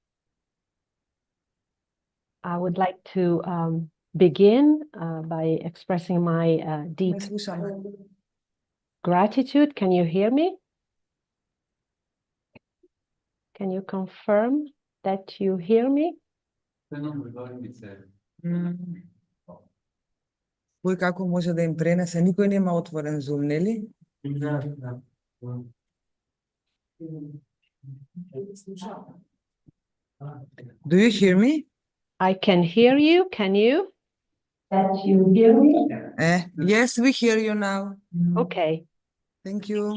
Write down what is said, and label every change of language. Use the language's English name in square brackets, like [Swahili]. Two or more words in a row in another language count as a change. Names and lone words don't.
[English] I would like to begin by expressing my deep [Macedonian] Не слушаме. [English] gratitude. Can you hear me? Can you confirm that you hear me? [Macedonian] Кој како може да им пренесе? Никој нема отворен Zoom, нели? [English] Do you hear me? I can hear you. Can you? That you hear me? Yes, we hear you now. Okay. Thank you.